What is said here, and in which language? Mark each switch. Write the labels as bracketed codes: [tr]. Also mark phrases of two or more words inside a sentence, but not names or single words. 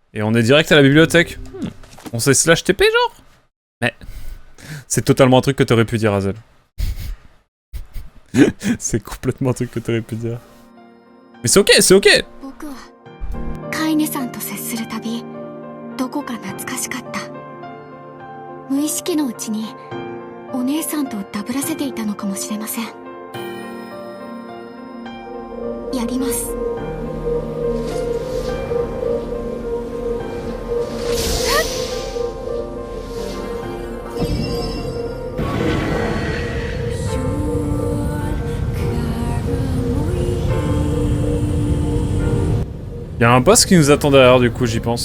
[fr] Et on est direct à la bibliothèque. On sait slash TP genre. Mais c'est totalement un truc que t'aurais pu dire, Hazel. C'est complètement un truc que t'aurais pu dire. Mais c'est ok, c'est ok. [ja] 僕はカイネさんと接するたびどこか懐かしかった。無意識のうちにお姉さんとダブらせていたのかもしれません。やります。 [fr] Il y a un boss qui nous attend derrière du coup, j'y pense.